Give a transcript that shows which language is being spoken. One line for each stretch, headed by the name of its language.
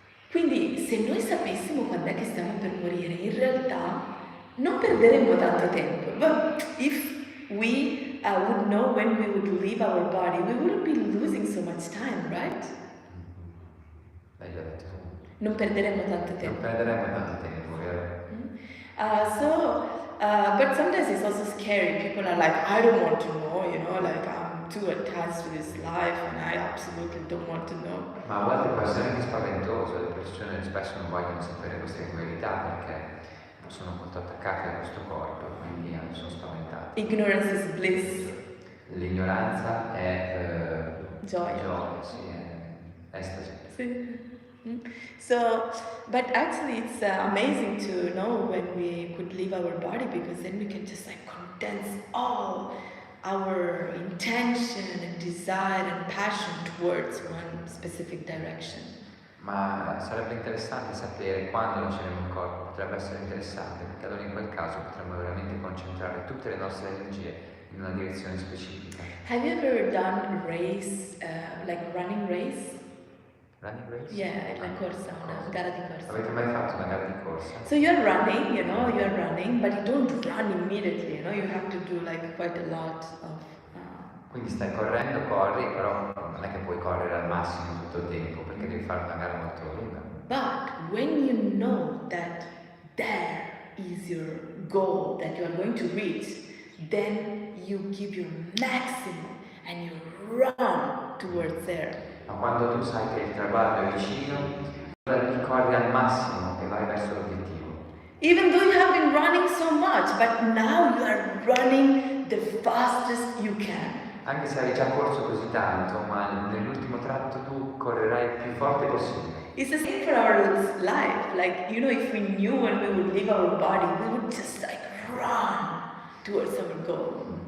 Italian: Quindi se noi sapessimo quando è che stiamo per morire, in realtà non perderemmo tanto tempo.
English: But if we would know when we would leave our body, we wouldn't be losing so much time, right?
Italian: L'hai già detto. Non perderemmo tanto tempo. Non perderemo tanto tempo, vero?
English: But sometimes it's also scary. People are like, I don't want to know, you know, like I'm too attached to this life and I absolutely don't want to know.
Italian: Ma a volte può essere anche spaventoso, le persone spesso non vogliono sapere queste verità perché sono molto attaccate a questo corpo, quindi sono spaventate.
English: Ignorance is bliss.
Italian: L'ignoranza è Gioia. sì, è estasi. Sì.
English: So, but actually it's amazing to know when we could leave our body, because then we can just like condense all our intention and desire and passion towards one specific direction.
Italian: Ma sarebbe interessante sapere quando lasceremo il corpo, potrebbe essere interessante perché allora in quel caso potremmo veramente concentrare tutte le nostre energie in una direzione specifica.
English: Have you ever done race, like running race? Running race?
Italian: Yeah, la corsa, una gara di corsa. Avete mai fatto una gara di corsa?
English: So you're running, but you don't run immediately, you have to do like quite a lot of...
Italian: Quindi stai correndo, corri, però non è che puoi correre al massimo tutto il tempo, perché devi fare una gara molto lunga.
English: But when you know that there is your goal that you are going to reach, then you give your maximum and you run towards there.
Italian: Ma quando tu sai che il traguardo è vicino, allora ti corri al massimo e vai verso l'obiettivo.
English: Even though you have been running so much, but now you are running the fastest you can.
Italian: Anche se hai già corso così tanto, ma nell'ultimo tratto tu correrai il più forte possibile.
English: It's the same for our life. Like, if we knew when we would leave our body, we would just like run towards our goal.